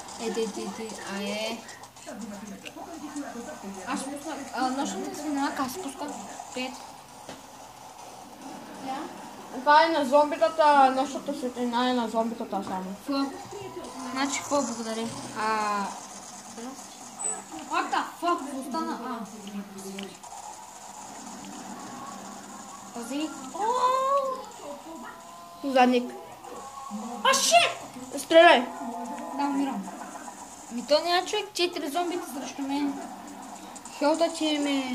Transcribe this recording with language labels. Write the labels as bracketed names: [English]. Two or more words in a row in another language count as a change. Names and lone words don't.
[Bulgarian] Аз спускам. Нощната свинена, как спускам? 5. Това е на зомбитата, нощната светлина е на зомбитата само. Значи какво благодаря? [English] What the fuck? [Bulgarian] Остана. Пази. Задник. Shit! Стреляй! Да, умирам. То няма човек, 4 зомбите срещу мен. Хелта, че ме...